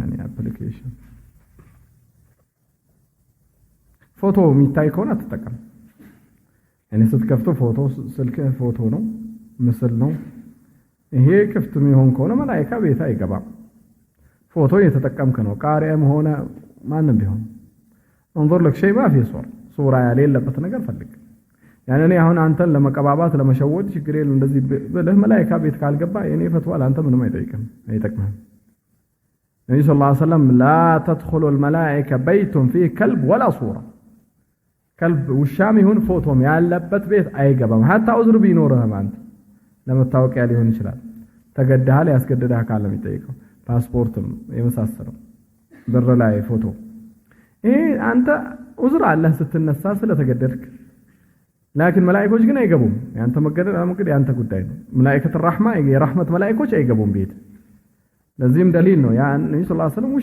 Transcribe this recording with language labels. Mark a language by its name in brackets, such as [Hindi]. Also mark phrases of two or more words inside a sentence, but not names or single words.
[Amharic] ያኔ አፕሊኬሽን ፎቶ የሚታይ ከሆነ አትጠቀም። ያኔ ስትከፍተው ፎቶ ስልክ ፎቶ ነው ምስል ነው። ይሄ ክፍት የሚሆን ከሆነ መላእክት ቤት አይገባም። ፎቶ እየተጠቀምክ ነው። ቃሪያም ሆነ ማንም ቢሆን [Arabic] انظر لك شيء ما فيه [Amharic] ሱራ ያሌለበት ነገር ፈልግ። ያኔ አሁን አንተን ለመቀባባት ለመሸወድ ችግር የለም እንደዚህ ብለህ መላእክት ቤት ካልገባ የኔ ፈትዋ ለአንተ ምንም አይጠቅምም። ነብዩ [Arabic] صلى الله عليه وسلم لا تدخل الملائكه بيت فيه كلب ولا صوره كلب [Amharic] ውሻም ይሁን ፎቶም ያለበት ቤት አይገባም። hatta ዑዝር ቢኖርህ አንተ ለመታወቂያ ሊሆን ይችላል ተገደሃል ያስገደደህ ካለ የሚጠይቀው ፓስፖርትም የመሳሰለው ብር ላይ ፎቶ አንተ ዑዝር አለህ ስትነሳ ስለተገደድክ لكن መላእክቶች ግን አይገቡም። ያንተ መገደድ እንግዲህ ያንተ ጉዳይ ነው። መላእክት الرحمه የረህመት መላእክቶች አይገቡም ቤት። ለዚህም ደሊል ነው ያ ነብዩ [Arabic] صلى الله عليه وسلم